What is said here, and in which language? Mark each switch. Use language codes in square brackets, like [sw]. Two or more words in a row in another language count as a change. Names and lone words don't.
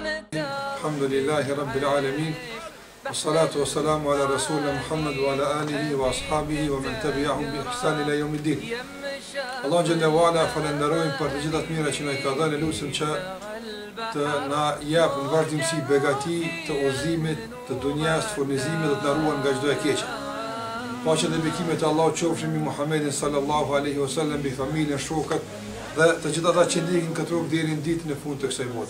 [ar] الحمد لله رب العالمين والصلاة والسلام على رسولنا محمد وعلى آله وأصحابه ومن تبعهم بإحسان إلى يوم الدين. [sq] Allah [ar] جل وعلا [sq] falenderojmë për të gjithat mira që na i ka dhënë, lutem që të na jap në vazhdimsi begati të udhëzimit, të dunjas, të furnizimit dhe të na ruan nga çdo e keqe. Paqja dhe bekimet e Allahut qofshin mbi Muhammedin [ar] صلى الله عليه وسلم, [sq] mbi familjen, shokët dhe të gjithë ata që ndjekin këtë rrugë deri në ditën e fundit të kësaj bote.